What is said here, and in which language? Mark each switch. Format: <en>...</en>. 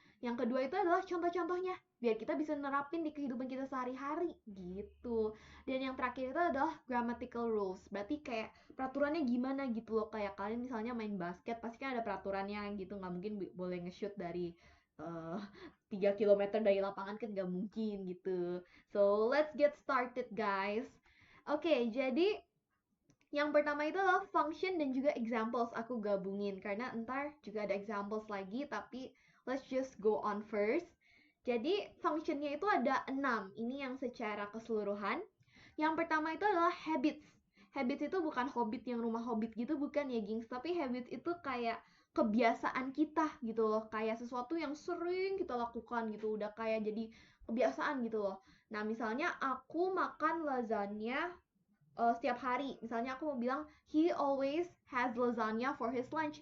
<id>Yang kedua itu adalah contoh-contohnya, biar kita bisa nerapin di kehidupan kita sehari-hari gitu. Dan yang terakhir itu adalah grammatical rules, berarti kayak peraturannya gimana gitu loh. Kayak kalian misalnya main basket, pasti kan ada peraturannya gitu, nggak mungkin boleh nge-shoot dari uh, 3 kilometer dari lapangan, kan gak mungkin gitu.</id> <en>So, let's get started, guys.</en> <id>Oke, jadi yang pertama itu adalah function dan juga examples. Aku gabungin karena ntar juga ada examples lagi, tapi</id> <en>let's just go on first.</en> <id>Jadi functionnya itu ada 6. Ini yang secara keseluruhan. Yang pertama itu adalah habits. Habits itu bukan hobbit yang rumah hobbit gitu, bukan ya, gengs. Tapi habits itu kayak kebiasaan kita gitu loh. Kayak sesuatu yang sering kita lakukan gitu. Udah kayak jadi kebiasaan gitu loh. Nah, misalnya aku makan lasagna setiap hari. Misalnya aku mau bilang</id> <en>he always has lasagna for his lunch.</en>